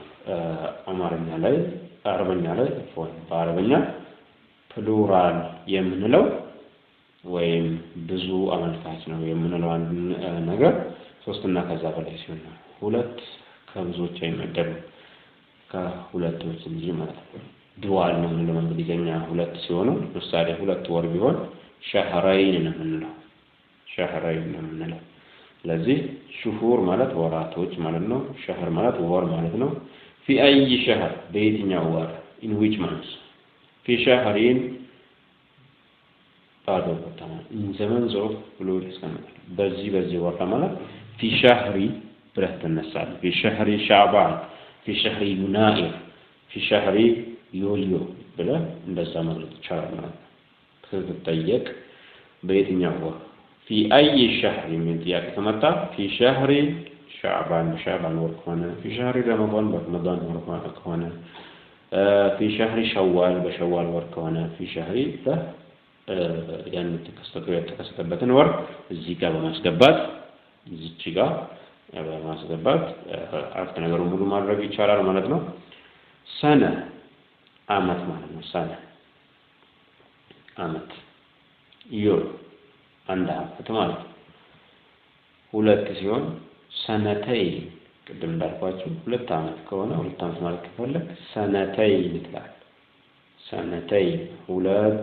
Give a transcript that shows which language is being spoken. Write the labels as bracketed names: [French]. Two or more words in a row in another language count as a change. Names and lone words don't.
[Amharic] አማርኛ ላይ አረብኛ ላይ በአረብኛ ፕሉራል የምንለው ወይም ብዙ አመልካች ነው የምንለው አንድ ነገር ሶስትና ከዛ በላይ ሲሆን ነው ሁለት ከብዙዎች አይመደብም ከሁለቶች እንጂ ማለት ነው ዱዋል ነው የምንለው በእንግሊዝኛ ሁለት ሲሆኑ ለምሳሌ ሁለት ወር ቢሆን ሸህራይን ነው የምንለው ስለዚህ ሽሁር ማለት ወራቶች ማለት ነው ሸህር ማለት ወር ማለት ነው [Arabic] في أي شهر [Amharic] በየትኛው ወር [English] in which month [Arabic] في شهرين بعده تمام زمن ظروف [Amharic] ብሎ ይስቀመጣል በዚህ ወር ማለት [Arabic] في شهر [Amharic] ብለህ ተነሳለህ [Arabic] في شهر شعبان في شهر يناير في شهر يوليو [Amharic] ብለህ እንደዛ ማለት ይቻላል ማለት ነው ከተጠየቅ በየትኛው ወር [Arabic] في أي شهر من [Amharic] ጥያቄ ከመጣ [Arabic] في شهر شعبان [Amharic] ወር ከሆነ [Arabic] في شهر رمضان [Amharic] ወር ከሆነ [Arabic] في شهر شوال [Amharic] በሸዋል ወር ከሆነ [Arabic] في شهر [Amharic] ያን የተከሰተበትን ወር እዚህ ጋር በማስገባት እዚች ጋር በማስገባት አፍተ ነገሩ ሙሉ ማድረግ ይቻላል ማለት ነው ሰነ አመት ማለት ነው ሰነ አመት ዮር አንድ አመት ማለት ነው ሁለት ሲሆን ሰነተይ ቅድም እንዳልኳችሁ ሁለት አመት ከሆነ ሁለት አመት ማለት ከፈለክ ሰነተይ ይላል ሰነተይ ሁለት